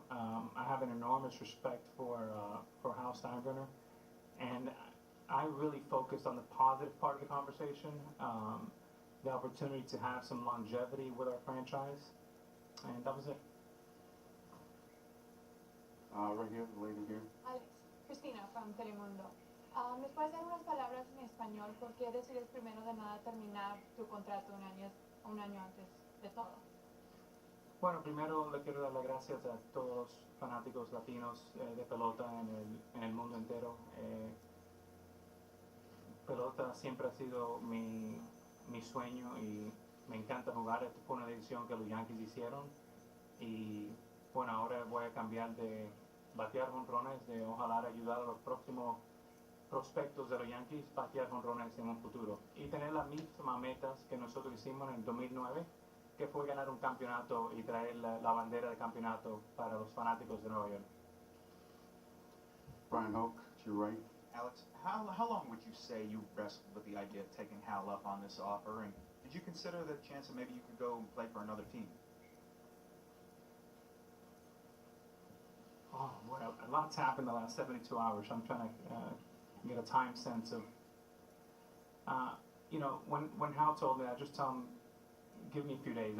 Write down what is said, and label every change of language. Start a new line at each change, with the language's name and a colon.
English: I have an enormous respect for Hal Steinbrenner, and I really focused on the positive part of the conversation, the opportunity to have some longevity with our franchise, and that was it. Right here, the lady here. Alex, Cristina from Telemundo.
Spanish: ¿Nos puedes dar unas palabras en español? ¿Por qué decides primero de nada terminar tu contrato un año antes de todo? Bueno, primero le quiero dar las gracias a todos los fanáticos latinos de pelota en el mundo entero. Pelota siempre ha sido mi sueño y me encanta jugar. Esta fue una decisión que los Yankees hicieron y bueno, ahora voy a cambiar de batear jonrones, de ojalá ayudar a los próximos prospectos de los Yankees, batear jonrones en un futuro y tener las mismas metas que nosotros hicimos en el 2009, que fue ganar un campeonato y traer la bandera de campeonato para los fanáticos de Nueva York.
English: Brian Hoke, to your right. Alex, how long would you say you wrestled with the idea of taking Hal up on this offer, and did you consider the chance that maybe you could go and play for another team? Oh, well, a lot's happened in the last 72 hours. I'm trying to get a time sense of, you know, when Hal told me, I just tell him, give me a few days.